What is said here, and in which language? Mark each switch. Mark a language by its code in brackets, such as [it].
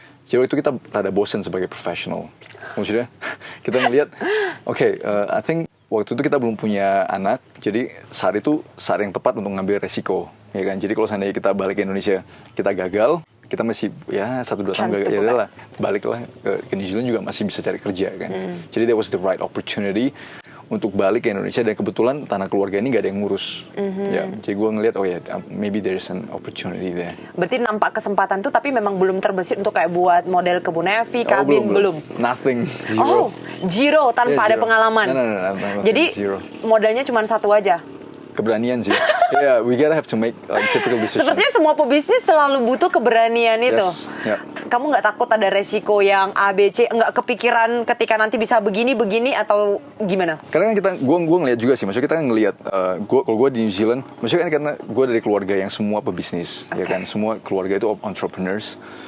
[id] Jadi waktu itu kita rada bosen sebagai professional. Maksudnya kita ngeliat, [en] I think [id] waktu itu kita belum punya anak, jadi saat itu saat yang tepat untuk ngambil resiko, ya kan? Jadi kalau seandainya kita balik ke Indonesia, kita gagal, kita masih 1-2 tahun gagal, ya udahlah, baliklah ke New Zealand juga masih bisa cari kerja kan. Jadi [en] that was the right opportunity [id] untuk balik ke Indonesia, dan kebetulan tanah keluarga ini gak ada yang ngurus. Ya, jadi gue ngeliat, [en] maybe there's an opportunity there. [id] Berarti nampak kesempatan tuh, tapi memang belum terbesit untuk kayak buat model kebun Evi, kabin, belum. [en] Nothing, zero. [id] Zero tanpa ada pengalaman. [en] No, [id] jadi [en] zero. [id] modalnya cuma satu aja. Keberanian sih. [en] We gotta have to make difficult decisions. [id] Sepertinya semua pebisnis selalu butuh keberanian itu. [en] Yep. [id] Kamu nggak takut ada resiko yang A, B, C, nggak kepikiran ketika nanti bisa begini atau gimana? Karena kan gue ngeliat juga sih, maksudnya kita kan ngeliat, kalau gue di New Zealand, maksudnya kan karena gue dari keluarga yang semua pebisnis, ya kan, semua keluarga itu entrepreneurs.